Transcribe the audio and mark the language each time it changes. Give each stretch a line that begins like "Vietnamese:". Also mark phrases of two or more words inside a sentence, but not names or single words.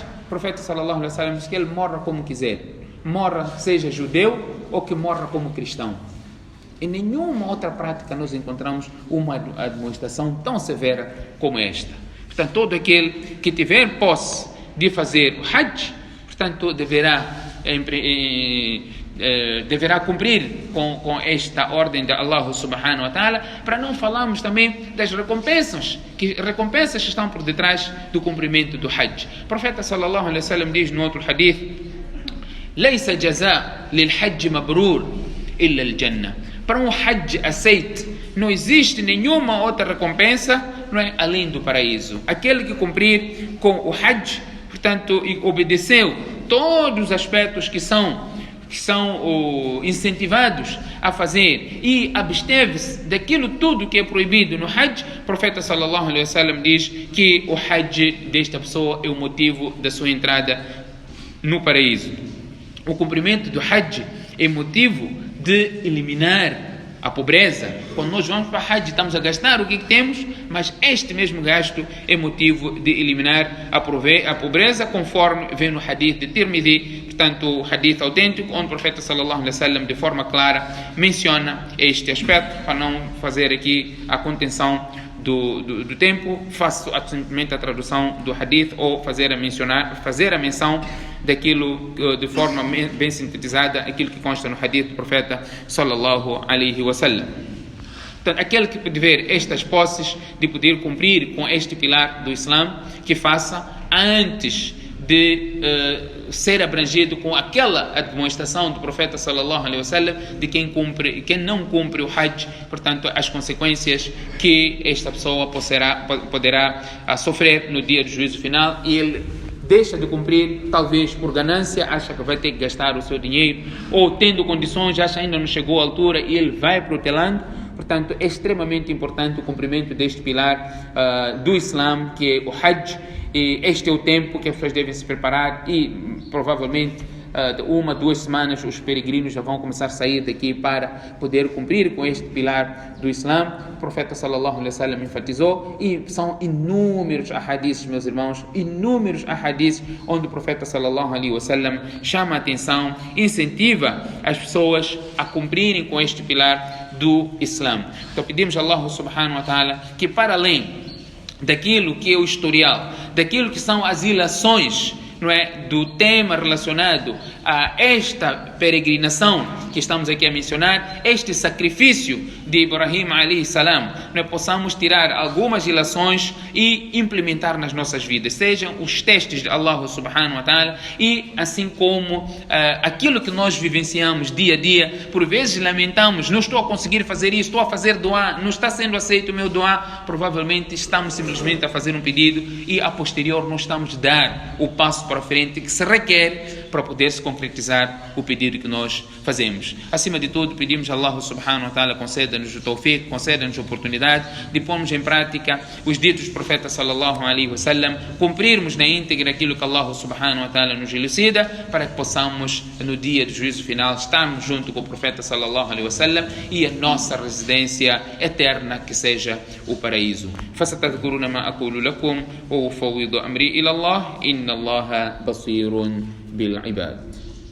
Portuguese: O profeta
Arabic: صلى الله عليه وسلم
Portuguese: diz que ele morra como quiser. Morra, seja judeu ou que morra como cristão. Em nenhuma outra prática nós encontramos uma admoestação tão severa como esta. Portanto, todo aquele que tiver posse de fazer o Hajj, portanto, deverá cumprir com esta ordem de Allah
Arabic: سبحانه وتعالى,
Portuguese: para não falarmos também das recompensas que estão por detrás do cumprimento do Hajj. O profeta
Arabic: صلى الله عليه وسلم
Portuguese: diz no outro hadith,
Arabic: ليس جزاء للحج مبرور إلا الجنة.
Portuguese: Para um Hajj aceite, não existe nenhuma outra recompensa, não é, além do paraíso. Aquele que cumprir com o Hajj, portanto, e obedeceu todos os aspectos que são são incentivados a fazer e absteve-se daquilo tudo que é proibido no Hajj, o profeta
Arabic: صلى الله عليه وسلم
Portuguese: diz que o Hajj desta pessoa é o motivo da sua entrada no paraíso. O cumprimento do Hajj é motivo de eliminar a pobreza. Quando nós vamos para Hajj, estamos a gastar o que temos, mas este mesmo gasto é motivo de eliminar a pobreza, conforme vem no hadith de Tirmidhi, portanto, o hadith autêntico, onde o profeta
Arabic: صلى الله عليه وسلم
Portuguese: de forma clara menciona este aspecto. Para não fazer aqui a contenção do tempo, faço simplesmente a tradução do hadith ou fazer a menção daquilo de forma bem sintetizada, aquilo que consta no hadith do profeta
Arabic: صلى الله عليه وسلم.
Portuguese: Então, aquele que pode ver estas posses de poder cumprir com este pilar do Islã, que faça antes de ser abrangido com aquela demonstração do profeta
Arabic: صلى الله عليه وسلم
Portuguese: de quem não cumpre o Hajj, portanto, as consequências que esta pessoa poderá sofrer no dia do juízo final, e ele deixa de cumprir, talvez por ganância, acha que vai ter que gastar o seu dinheiro, ou tendo condições, acha que ainda não chegou à altura e ele vai protelando. Portanto, é extremamente importante o cumprimento deste pilar do Islã, que é o Hajj, e este é o tempo que as pessoas devem se preparar, e provavelmente de 1 a 2 semanas os peregrinos já vão começar a sair daqui para poder cumprir com este pilar do Islã. O profeta
Arabic: صلى الله عليه وسلم
Portuguese: enfatizou, e são inúmeros ahadiths, meus irmãos, inúmeros ahadiths onde o profeta
Arabic: صلى الله عليه وسلم
Portuguese: chama a atenção, incentiva as pessoas a cumprirem com este pilar do Islã. Então pedimos a Allah
Arabic: سبحانه وتعالى
Portuguese: que, para além daquilo que é o historial, daquilo que são as ilações, não é, do tema relacionado a esta peregrinação que estamos aqui a mencionar, este sacrifício de Ibrahim
Arabic: عليه السلام,
Portuguese: nós possamos tirar algumas ilações e implementar nas nossas vidas, sejam os testes de Allah
Arabic: سبحانه وتعالى,
Portuguese: e assim como aquilo que nós vivenciamos dia a dia. Por vezes lamentamos, não estou a conseguir fazer isso, estou a fazer doá, não está sendo aceito o meu doá. Provavelmente estamos simplesmente a fazer um pedido e a posterior não estamos a dar o passo para frente que se requer para poder se concretizar o pedido que nós fazemos. Acima de tudo, pedimos a Allah
Arabic: سبحانه وتعالى
Portuguese: conceda-nos o tawfiq, conceda-nos a oportunidade de pormos em prática os ditos do profeta
Arabic: صلى الله عليه وسلم,
Portuguese: cumprirmos na íntegra aquilo que Allah
Arabic: سبحانه وتعالى
Portuguese: nos elucida, para que possamos no dia do juízo final estarmos junto com o profeta
Arabic: صلى الله عليه وسلم
Portuguese: e a nossa residência eterna que seja o paraíso.
Arabic: فستذكرون ما أقول لكم وأفوض أمري إلى الله إن الله بصير بالعباد.